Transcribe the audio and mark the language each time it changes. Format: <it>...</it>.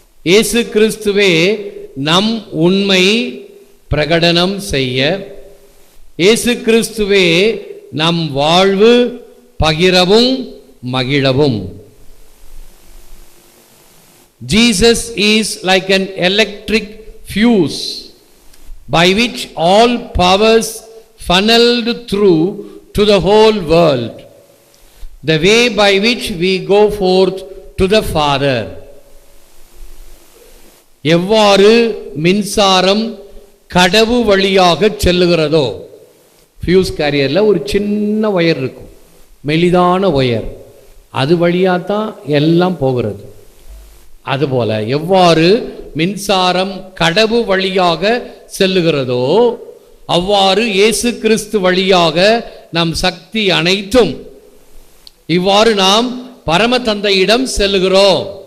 <ta>இயேசு கிறிஸ்துவே நம் உண்மை பிரகடனம் செய்ய. இயேசு கிறிஸ்துவே நம் வாழ்வு பகிரவும் மகிழவும்.</ta> <en>Jesus is like an electric fuse by which all powers funneled through to the whole world, the way by which we go forth to the Father.</en> <ta>எவ்வாறு மின்சாரம் கடவு வழியாக செல்லுகிறதோ, ஃபியூஸ் கேரியர்ல ஒரு சின்ன ஒயர் இருக்கும், மெலிதான ஒயர், அது வழியாக தான் எல்லாம் போகிறது. அதுபோல எவ்வாறு மின்சாரம் கடவு வழியாக செல்லுகிறதோ, அவ்வாறு இயேசு கிறிஸ்து வழியாக நம் சக்தி அனைத்தும், இவ்வாறு நாம் பரம தந்தையிடம் செல்லுகிறோம்.</ta>